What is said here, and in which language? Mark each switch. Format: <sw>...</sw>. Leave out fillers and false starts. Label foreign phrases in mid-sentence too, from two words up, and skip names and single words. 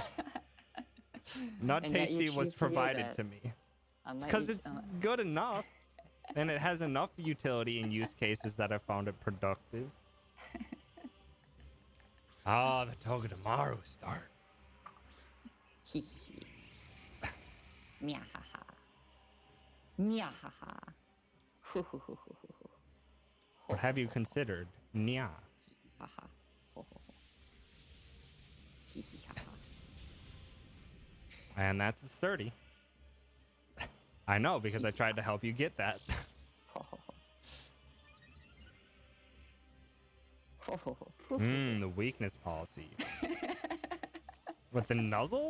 <en>Nut And yet you Tasty was choose to use provided it. to me. It's Unlike because you- it's good enough, and it has enough utility and use cases that I found it productive. Ah, the Togedemaru start. Meow-ha-ha. Meow-ha-ha. Hoo-hoo-hoo-hoo-hoo. What have you considered? Nya. Ha-ha. Ho-ho-ho. Hee-hee-ha-ha. And that's the sturdy. I know, because I tried to help you get that. Ho-ho-ho. Ho-ho-ho. The weakness policy. With the nuzzle?</en>